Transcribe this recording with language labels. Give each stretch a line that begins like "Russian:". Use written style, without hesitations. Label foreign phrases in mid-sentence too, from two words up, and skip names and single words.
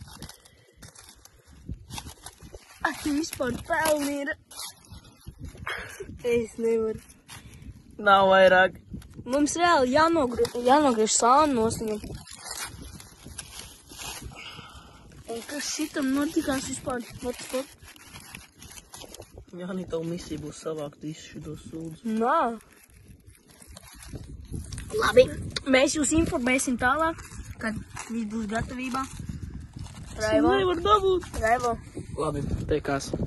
Latvian: Ak, vispār pelni ir. Es nevaru. Nav vairāk. Mums reāli jānogriež sānu no viņam. Un kas šitam notikās vispār?
English: What the fuck?
Latvian: Jāni, tavu misiju būs savākt visu šitos sūdus. Nā. Labi, mēs jūs informēsim tālāk, kad viņš būs gatavībā. Raivo. Nevar dabūt. Raivo. Labi, teikās.